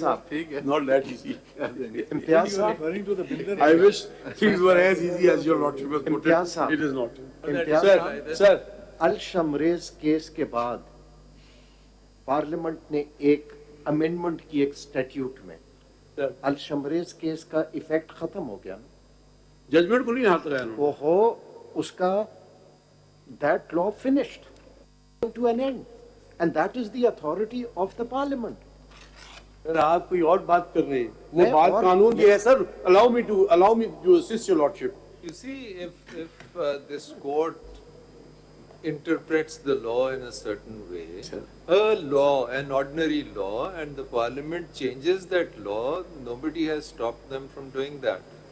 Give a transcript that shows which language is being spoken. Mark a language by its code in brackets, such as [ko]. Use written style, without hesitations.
[hi] ठीक है, [en] not that easy. [hi] Imtiaz साहब [en] I wish things were as easy as your lordship has put it. It is not. [hi] Imtiaz साहब [en] Sir, [hi] अल Shamrez case के बाद parliament ने एक अमेंडमेंट की एक स्टैट्यूट में [en] Sir. [hi] अल शमरेज केस का इफेक्ट खत्म हो गया। जजमेंट को नहीं हाथ लगाया उन्होंने। ओहो, उसका [en] that law finished to an end and that is the authority of the parliament. [hi] Sir आप कोई और बात कर रहे हैं, वो मैं बात और- कानून की है sir. [en] allow me to assist your lordship. You see, if this court interprets the law in a certain way, a law, an ordinary law, and the parliament changes that law, nobody has stopped them from doing that.